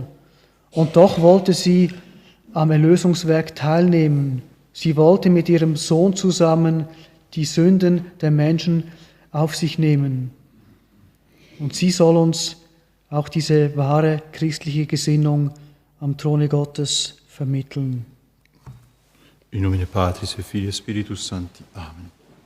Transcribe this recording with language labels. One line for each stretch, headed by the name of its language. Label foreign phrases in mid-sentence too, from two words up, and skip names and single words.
German: Und doch wollte sie am Erlösungswerk teilnehmen. Sie wollte mit ihrem Sohn zusammen die Sünden der Menschen auf sich nehmen. Und sie soll uns auch diese wahre christliche Gesinnung am Throne Gottes vermitteln.
Latin: In nomine Patris et Filii et Spiritus Sancti. Amen.